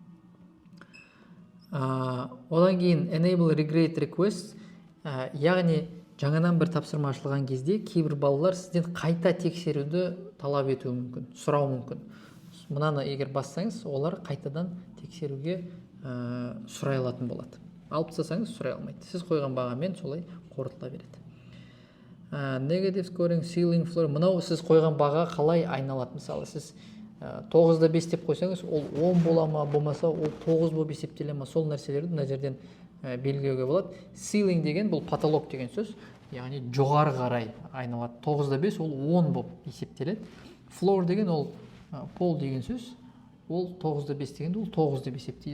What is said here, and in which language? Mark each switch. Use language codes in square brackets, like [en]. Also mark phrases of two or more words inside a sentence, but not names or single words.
[kk] Одан кейін [en] enable regrade request, [kk] яғни жаңадан бір тапсырма ашылған кезде кейбір балалар сізден қайта тексеруді талап етуі мүмкін, сұрау мүмкін. Мынаны егер бассаңыз, олар қайтадан тексеруге сұрай алатын болады. Алып тастасаңыз сұрай алмайды. Сіз қойған бағамен солай қорытыла береді. [en] Negative scoring, ceiling floor. [kk] Мынау сіз қойған баға қалай айналады? Мысалы, сіз 9-да 5 деп қойсаңыз, ол 10 бола ма, болмаса ол 9 болып есептеле ма, сол нәрселерді мына жерден белгілеуге болады. Ceiling деген бұл потолок деген сөз, яғни жоғары қарай айналады. 9-да 5 ол 10 болып есептеледі. Floor деген ол пол деген сөз, ол 9-да 5 дегенде ол 9 деп есептейді.